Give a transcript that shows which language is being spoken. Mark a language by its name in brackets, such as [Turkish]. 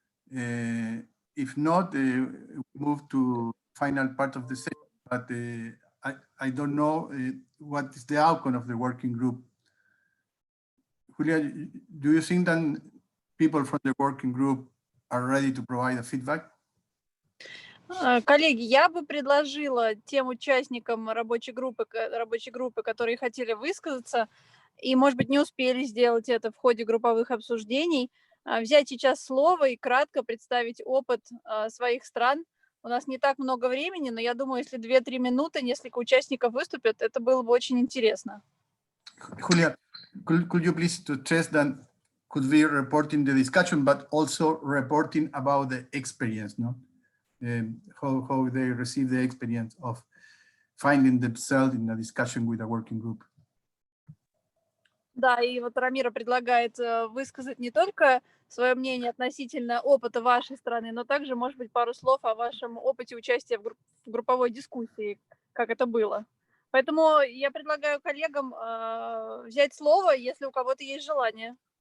[English] If not, move to final part of the session, but I don't know what is the outcome of the working group. Julia, do you think that people from the working group are ready to provide a feedback? [Russian] Коллеги, я бы предложила тем участникам рабочей группы, которые хотели высказаться, и, может быть, не успели сделать это в ходе групповых обсуждений, взять сейчас слово и кратко представить опыт своих стран. У нас не так много времени, но я думаю, если 2-3 минуты несколько участников выступят, это было бы очень интересно. [English] Julia, could you please to stress that could be reporting the discussion, but also reporting about the experience, no? How they receive the experience of finding themselves in a discussion with a working group. [Russian] Да, и вот Рамира предлагает высказать не только свое мнение относительно опыта вашей страны, но также, может быть, пару слов о вашем опыте участия в групповой дискуссии, как это было. Поэтому я предлагаю коллегам взять слово, если у кого-то есть желание.